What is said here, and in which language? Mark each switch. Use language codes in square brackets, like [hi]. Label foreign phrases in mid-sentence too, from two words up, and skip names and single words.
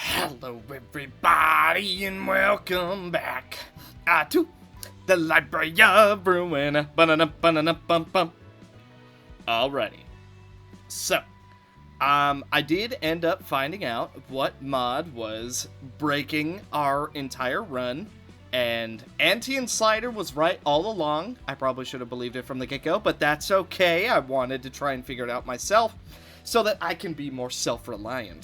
[en] Hello everybody and welcome back to the Library of Ruina. Ba-na-na-ba-na-na-bum-bum. Alrighty. So, I did end up finding out what mod was breaking our entire run, and Auntie and Slider was right all along. I probably should have believed it from the get-go, but that's okay. I wanted to try and figure it out myself so that I can be more self-reliant.